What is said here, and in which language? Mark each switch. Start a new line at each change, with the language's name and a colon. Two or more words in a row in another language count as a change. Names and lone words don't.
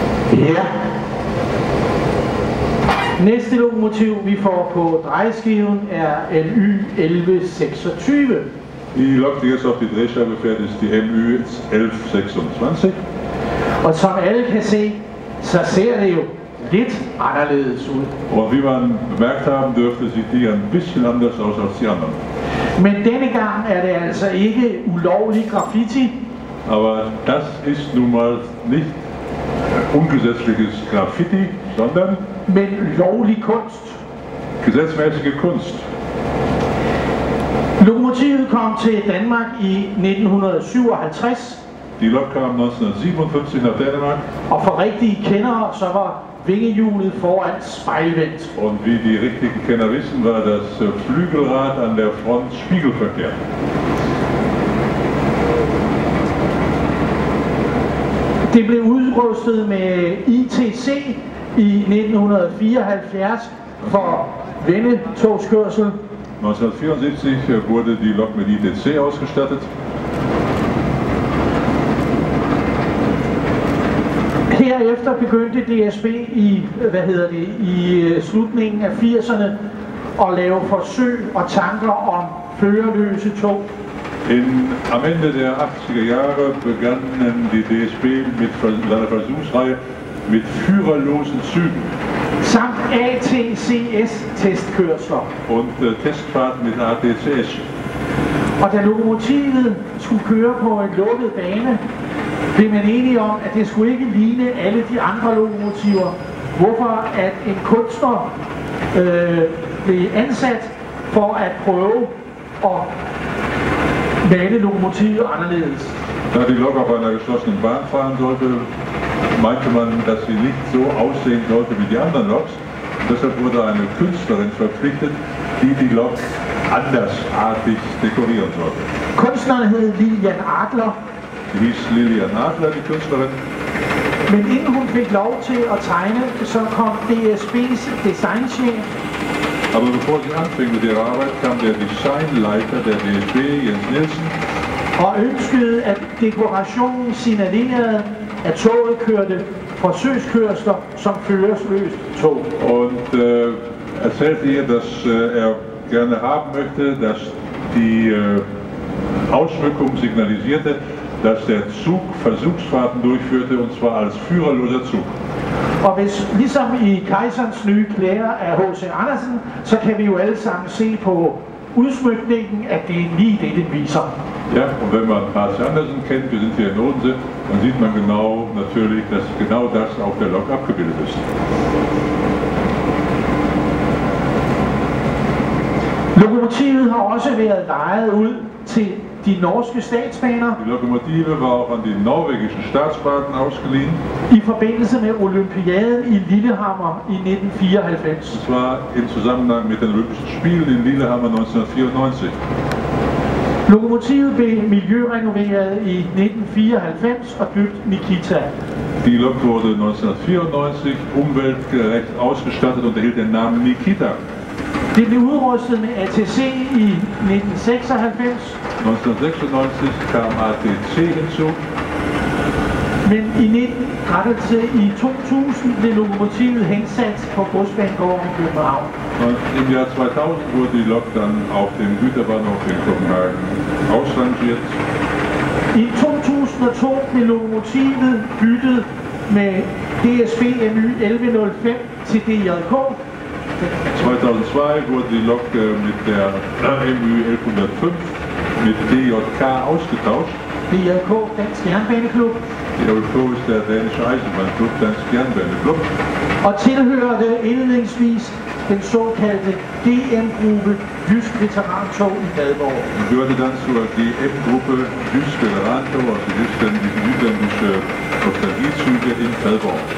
Danish: Ja. Næste lokomotiv, vi får på drejeskiven, er LY 1126.
German: Die Lok, die jetzt auf die Drehscheibe fährt, ist die MÜ 1126.
Danish: Og som alle kan se, så ser det jo lidt anderledes ud.
German: Und wie man bemerkt haben dürfte, sieht die ein bisschen anders aus als die anderen.
Danish: Men denne gang er det altså ikke ulovlig graffiti.
German: Aber das ist nun mal nicht ungesetzliches Graffiti, sondern
Danish: men lovlig kunst.
German: Gesetzmäßige Kunst.
Danish: Lokomotivet kom til Danmark i 1957.
German: Die Lok kam 1957 nach Dänemark.
Danish: Og for rigtige kendere, så var vingehjulet foran spejlvendt.
German: Und wie die richtigen Kenner wissen, war das Flügelrad an der Front spiegelverkehrt.
Danish: Det blev udrustet med ITC i 1974 for vendetogskørsel.
German: 1974 wurde die Lok mit ITC ausgestattet.
Danish: Herefter begyndte DSB i slutningen af 80'erne at lave forsøg og tanker om førerløse tog.
German: Am Ende der 80er Jahre begannen die DSB mit seiner Versuchsreihe mit führerlosen Zügen.
Danish: Samt ATCS-testkørsler.
German: Und Testfahrten mit ATCS.
Danish: Og da lokomotivet skulle køre på en lukket bane, blev man enige om, at det skulle ikke ligne alle de andre lokomotiver, hvorfor at en kunstner blev ansat for at prøve at male lokomotivet anderledes.
German: Da die Lok auf einer geschlossenen Bahn fahren sollte, meinte man, dass sie nicht so aussehen sollte wie die anderen Loks. Deshalb wurde eine Künstlerin verpflichtet, die Lok andersartig dekorieren sollte.
Danish: Kunstneren hed Lilian Adler.
German: Die hieß Lilian Adler, die Künstlerin.
Danish: Men inden hun fik lov til at tegne, så kom DSB's designchef.
German: Aber bevor sie anfing mit ihrer Arbeit, kam der Designleiter der DSB, Jens Nielsen,
Danish: og ønskede, at dekorationen signalerede, at toget kørte forsøgskørsler som førersløst tog.
German: Und erzählte ihr, dass er gerne haben möchte, dass die Ausschmückung signalisierte, dass der Zug Versuchsfahrten durchführte, und zwar als führerloser Zug.
Danish: Og hvis, ligesom i Kejserens nye klæder af H.C. Andersen, så kan vi jo alle sammen se på udsmykningen, at det er lige det, den viser.
German: Ja, und wenn man H.C. Andersen kennt, wir sind hier in Odense, dann sieht man genau natürlich, dass genau das auf der Lok abgebildet ist.
Danish: Lokomotivet har også været lejet ud til de norske statsbaner.
German: Die Lokomotive war auch an die norwegischen Staatsbahnen ausgeliehen.
Danish: I forbindelse med Olympiaden i Lillehammer i 1994.
German: Das war im Zusammenhang mit den Olympischen Spielen in Lillehammer 1994.
Danish: Lokomotivet blev miljørenoveret i 1994 og døbt Nikita.
German: Die Lok wurde 1994 umweltgerecht ausgestattet und erhielt den Namen Nikita.
Danish: Det blev udrustet med ATC i 1996.
German: 1996 kam ATC hinzu.
Danish: Men i 2000 blev lokomotivet hensat på Godsbanegården i København.
German: Und im Jahr 2000 wurde die Lok dann auf dem Güterbahnhof in Kopenhagen ausrangiert.
Danish: I 2002 blev lokomotivet byttet med DSB MÜ 1105 til DJK.
German: 2002 wurde die Lok mit der MÜ 1105 mit DJK ausgetauscht.
Danish: DJK, Dansk Jernbaneklub.
German: DJK ist der dänische Eisenbahnklub, Dansk Jernbaneklub.
Danish: Og tilhørte indledningsvis den såkaldte DM-gruppe Jysk Veterantog i Padborg.
German: Die gehörte dann zur DM-Gruppe Jysk Veterantog, also die jüdische Nostalgiezüge in Padborg.